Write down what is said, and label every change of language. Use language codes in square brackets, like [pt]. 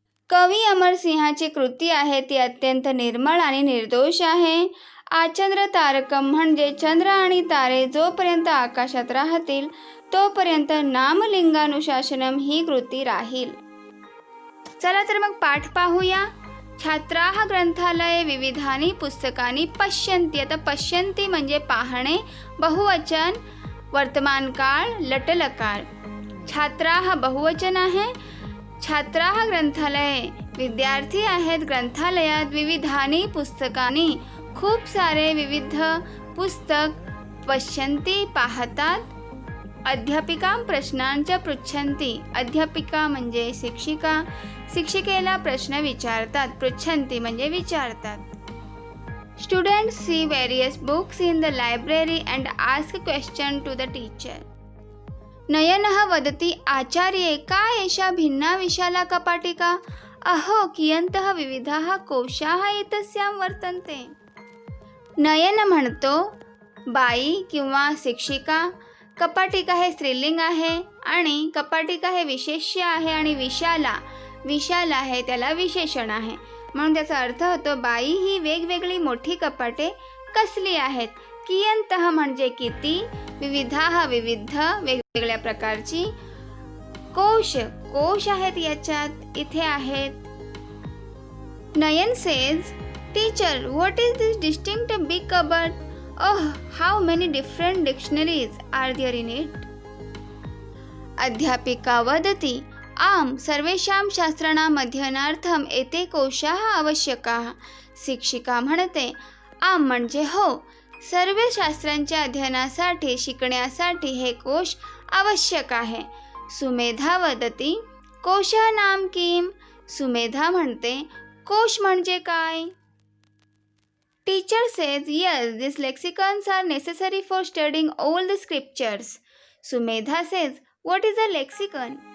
[mr] कवी अमरसिंहाची कृती आहे ती अत्यंत निर्मळ आणि निर्दोष आहे. आचंद्रतारकम म्हणजे चंद्र आणि तारे जोपर्यंत आकाशात राहतील तोपर्यंत नामलिंगानुशासनम ही कृती राहील. चला तर मग पाठ पाहूया. [sa] छात्राः ग्रंथालये विविधानि पुस्तकानि पश्यन्ति. [mr] आता पश्यन्ति म्हणजे पाहणे, बहुवचन, वर्तमानकाळ, लटलकार. छात्राः बहुवचन आहे. [sa] छात्राः ग्रंथालये [mr] विद्यार्थी आहेत ग्रंथालयात. [sa] विविधानि पुस्तकानि [mr] खूप सारे विविध पुस्तक. [sa] पश्यन्ति [mr] पाहतात. [sa] अध्यापिका [mr] प्रश्नांच्या [sa] पृच्छन्ति. [mr] अध्यापिका म्हणजे शिक्षिका. शिक्षिकेला प्रश्न विचारतात. पृच्छन्ति म्हणजे विचारतात. [en] Students see various books in the library and ask question to the teacher. [sa] नयनः वदति आचार्ये का एषा भिन्ना विशाला कपाटिका. अहो कियन्तः विविधाः कोशाः एतस्यां वर्तन्ते. [mr] नयन म्हणतो बाई किंवा शिक्षिका. कपाटिका हे स्त्रीलिंग आहे आणि कपाटिका हे विशेष्य आहे आणि विशाल आहे त्याला विशेषण आहे म्हणून त्याचा अर्थ होतो बाई ही वेगवेगळी मोठी कपाटे कसली आहेत. कियंतः म्हणजे किती. विविधाः विविध वेगवेगळ्या प्रकारची. कोश आहेत याच्यात इथे आहेत. [en] Nayan says teacher what is this distinct big cupboard. Oh how many different dictionaries are there in it. [sa] अध्यापिका वदति आम सर्वेषां शास्त्राणाम् अध्ययनार्थम एते कोशाः आवश्यकाः. [mr] शिक्षिका म्हणते आम म्हणजे हो, सर्व शास्त्रांच्या अध्ययनासाठी शिकण्यासाठी हे कोश आवश्यक आहे. [sa] सुमेधा वदति कोशः नाम किम. [mr] सुमेधा म्हणते कोश म्हणजे काय. [en] Teacher says yes these lexicons are necessary for studying all the scriptures. Sumedha says what is a lexicon.